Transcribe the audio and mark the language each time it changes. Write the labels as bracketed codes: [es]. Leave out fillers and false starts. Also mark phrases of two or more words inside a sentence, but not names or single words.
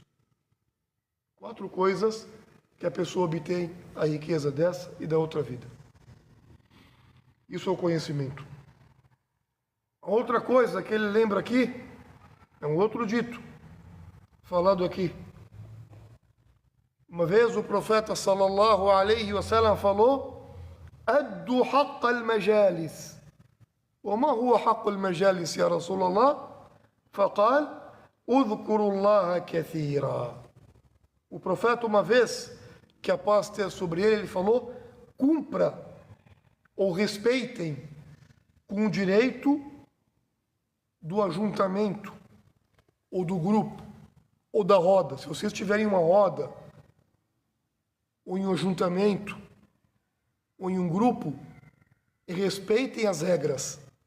[pt] 4 coisas que a pessoa obtém a riqueza dessa e da outra vida. Isso é o conhecimento. A outra coisa que ele lembra aqui é um outro dito, falado aqui. Uma vez o profeta [ar] صلى الله عليه وسلم [pt] falou: [ar] "أدوا حق المجالس." وما هو حق المجالس يا رسول الله؟ فقال: اذكروا الله كثيرا. [pt] O profeta, uma vez, que a paz esteja sobre ele, ele falou: cumpra ou respeitem com o direito do ajuntamento, ou do grupo, ou da roda. Se vocês tiverem uma roda, ou em um ajuntamento, ou em um grupo, respeitem as regras.